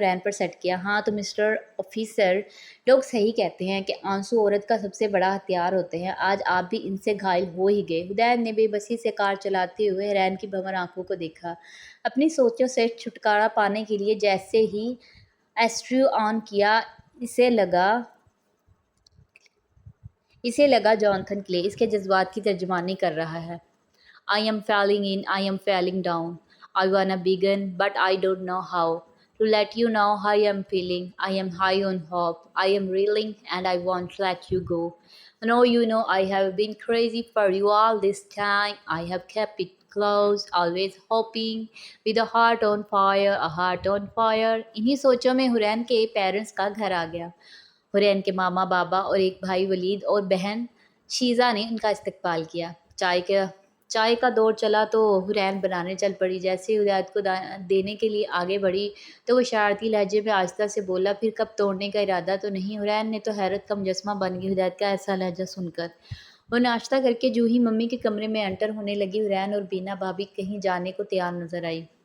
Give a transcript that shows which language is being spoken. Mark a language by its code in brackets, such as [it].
[ur] Set کیا۔ ہاں تو مسٹر آفیسر، لوگ صحیح کہتے ہیں کہ آنسو عورت کا سب سے بڑا ہتھیار ہوتے ہیں۔ آج آپ بھی ان سے گھائل ہو ہی گئے۔ حدید نے بے بسی سے کار چلاتے ہوئے حرین کی بھنور آنکھوں کو دیکھا۔ اپنی سوچوں سے چھٹکارا پانے کے لیے جیسے ہی ایسٹریو آن کیا، اسے لگا جوناتھن کلے اس کے جذبات کی ترجمانی کر رہا ہے۔ [en] I am falling in, I am falling down. I wanna begin, but I don't know how. To let you know how I am feeling. I am high on hope. I am reeling, and I won't let you go. You know I have been crazy for you all this time. I have kept it close, always hoping, with a heart on fire, a heart on fire. [ur] انہی سوچوں میں حرین کے parents کا گھر آ گیا۔ حرین کے ماما بابا اور ایک بھائی ولید اور بہن شیزا نے ان کا استقبال کیا۔ چائے کا دور چلا تو حرین بنانے چل پڑی۔ جیسے حدید کو دینے کے لیے آگے بڑھی تو وہ شرارتی لہجے میں آہستہ سے بولا، پھر کب توڑنے کا ارادہ تو نہیں؟ حرین نے تو حیرت کا مجسمہ بن گئی حدید کا ایسا لہجہ سن کر۔ وہ ناشتہ کر کے جو ہی ممی کے کمرے میں انٹر ہونے لگی، حرین اور بینا بھابھی کہیں جانے کو تیار نظر آئی۔